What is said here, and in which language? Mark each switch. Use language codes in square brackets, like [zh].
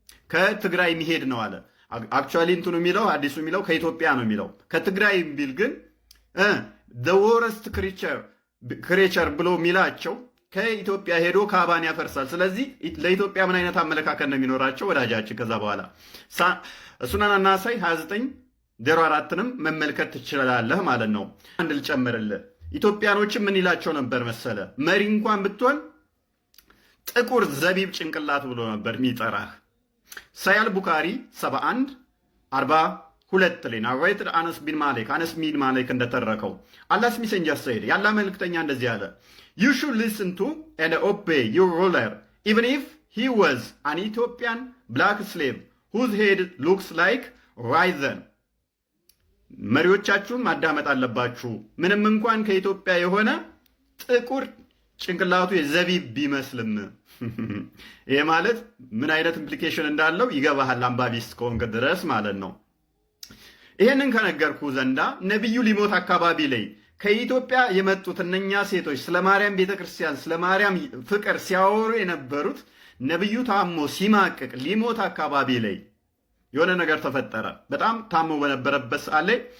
[am] ከትግራይ የሚሄድ ነው አለ። አክቹአሊ እንትኑ የሚለው አዲሱ የሚለው ከኢትዮጵያ ነው የሚለው። ከትግራይ ቢል ግን [en] the worst creature [am] ብሎ የሚላቸው ከኢትዮጵያ ሄዶ ካባን ያፈርሳል። ስለዚህ ለኢትዮጵያ ምን አይነት አመለካከት ነው የሚኖራቸው ወዳጃችን? ከዛ በኋላ ሱናን ናሳይ 2904ንም መመልከት ትችላለህ ማለት ነው። አንድ ልጨምርልህ። ኢትዮጵያኖችም ምን ይላቸው ነበር መሰለ? መሪ እንኳን ብትሆን ጥቁር ዘቢብ ጭንቅላት ብሎ ነበር የሚጠራህ። ሳያል ቡካሪ 7142 ላይ ናሬተር አነስ ቢን ማሊክ እንደተረከው [en] Allah's messenger said, [am] ያላ መልእክተኛ እንደዚህ አለ, [en] you should listen to and obey your ruler even if he was an Ethiopian black slave whose head looks like raisin. [am] መሪዎቻችሁን ማዳመጥ አለባችሁ ምንም እንኳን ከኢትዮጵያ የሆነ ጥቁር ጭንቅላቱ የዘቢብ ቢመስልም ይሄ ማለት ምን አይነት ኢምፕሊኬሽን እንዳለው ይገባሃል፣ አንባቢስት ከሆንክ ድረስ ማለት ነው። ይሄንን ከነገርኩ ዘንዳ ነቢዩ ሊሞት አካባቢ ላይ ከኢትዮጵያ የመጡት እነኛ ሴቶች ስለ ማርያም ቤተክርስቲያን፣ ስለ ማርያም ፍቅር ሲያወሩ የነበሩት ነቢዩ ታሞ ሲማቅቅ ሊሞት አካባቢ ላይ የሆነ ነገር ተፈጠረ። በጣም ታሞ በነበረበት ሰዓት ላይ